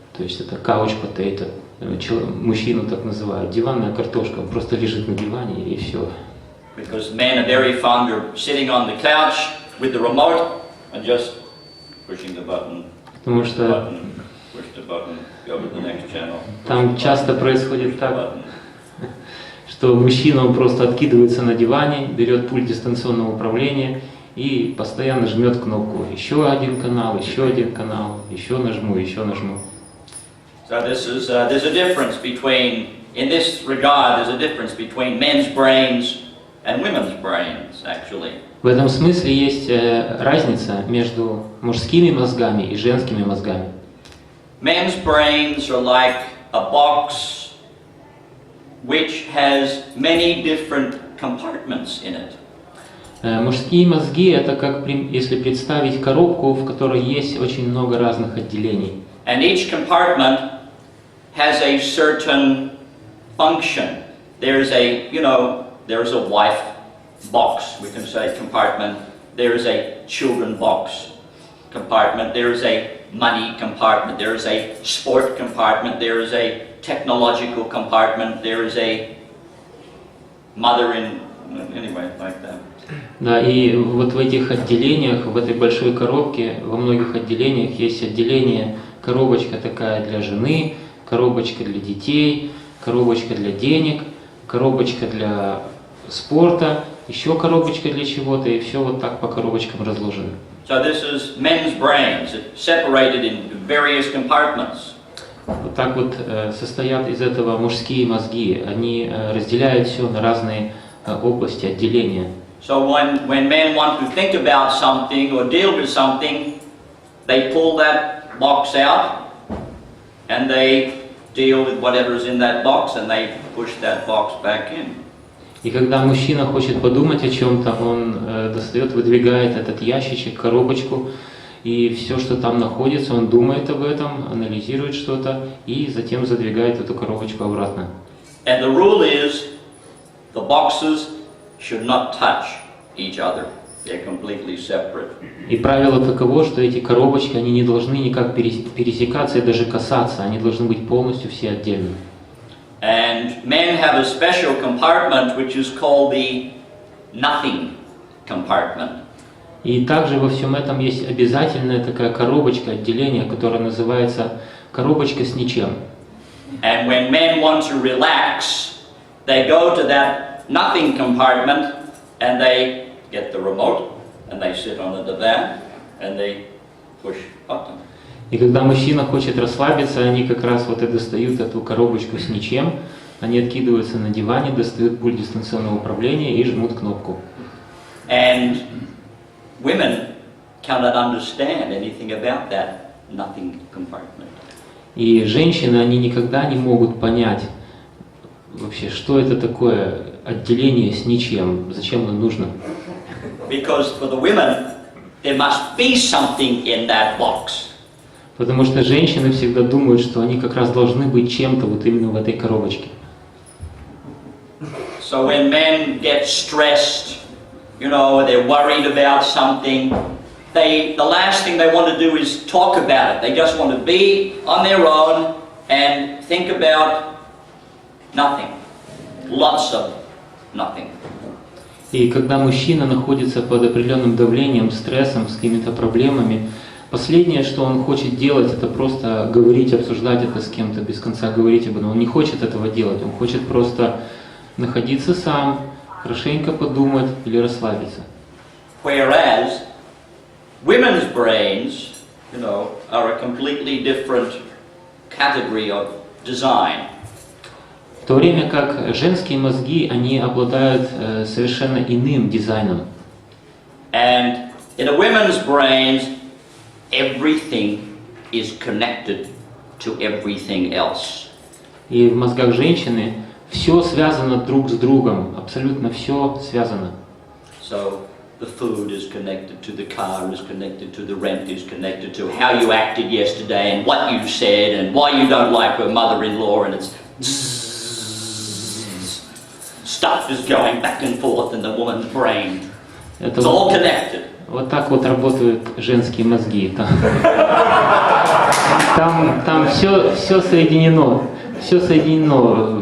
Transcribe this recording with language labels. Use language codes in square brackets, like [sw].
[ru] То есть это [en] couch potato. [ru] Мужчину так называют. Диванная картошка. Он просто лежит на диване и все. [en] Because men are very fond of sitting on the couch with the remote and just pushing the button. [ru] Потому что [en] Push the button, go to the next channel. [ru] Там часто происходит так, что мужчина он просто откидывается на диване, берет пульт дистанционного управления и постоянно жмет кнопку. Еще один канал, еще нажму, еще нажму. [en] So there's a difference between, in this regard, there's a difference between men's brains and women's brains, actually. [ru] В этом смысле есть разница между мужскими мозгами и женскими мозгами. [en] Men's brains are like a box which has many different compartments in it. [ru] Мужские мозги это как если представить коробку, в которой есть очень много разных отделений. [en] And each compartment has a certain function. There's a wife box, we can say compartment. There's a children box compartment. There's a money compartment. There's a sport compartment. There is a technological compartment. There is a mother anyway, like that. [ru] Да, и вот в этих отделениях, в этой большой коробке, во многих отделениях есть отделение, коробочка такая для жены, коробочка для детей, коробочка для денег, коробочка для спорта, еще коробочка для чего-то, и все вот так по коробочкам разложено. [en] So this is men's brains, separated in various compartments. [ru] Вот так вот состоят из этого мужские мозги. Они разделяют все на разные области, отделения. [en] So when men want to think about something or deal with something, they pull that box out and they deal with whatever's in that box and they push that box back in. [ru] И когда мужчина хочет подумать о чем-то, он достает, выдвигает этот ящичек, коробочку, и все, что там находится, он думает об этом, анализирует что-то, и затем задвигает эту коробочку обратно. [en] And the rule is, the boxes should not touch each other. They're completely separate. [ru] И правило таково, что эти коробочки, они не должны никак пересекаться и даже касаться, они должны быть полностью все отдельны. [en] And men have a special compartment which is called the nothing compartment. [ru] И также во всем этом есть обязательная такая коробочка, отделение, которое называется коробочка с ничем. [en] And when men want to relax, they go to that nothing compartment and they get the remote and they sit on the divan and they push button. [ru] И когда мужчина хочет расслабиться, они как раз вот и достают эту коробочку с ничем, они откидываются на диване, достают пульт дистанционного управления и жмут кнопку. [en] And women cannot understand anything about that nothing compartment. [ru] И женщины, они никогда не могут понять вообще, что это такое отделение с ничем, зачем оно нужно. [en] Because for the women, there must be something in that box. [ru] Потому что женщины всегда думают, что они как раз должны быть чем-то вот именно в этой коробочке. [en] So when men get stressed, they're worried about something, the last thing they want to do is talk about it. They just want to be on their own and think about nothing. Lots of nothing. [ru] И когда мужчина находится под определенным давлением, стрессом, с какими-то проблемами, последнее, что он хочет делать, это просто говорить, обсуждать это с кем-то, без конца говорить об этом. Он не хочет этого делать, он хочет просто находиться сам, хорошенько подумать или расслабиться. [en] Whereas women's brains, are a completely different category of design. [ru] В то время как женские мозги, они обладают совершенно иным дизайном. [en] And in a woman's brains, everything is connected to everything else. [ru] И в мозгах женщины все связано друг с другом, абсолютно все связано. [en] So the food is connected to the car, is connected to the rent, is connected to how you acted yesterday and what you said and why you don't like your mother-in-law, and it's stuff is going back and forth in the woman's brain. It's all connected. [ru] Вот так вот работают женские мозги. Там все соединено. Все соединено.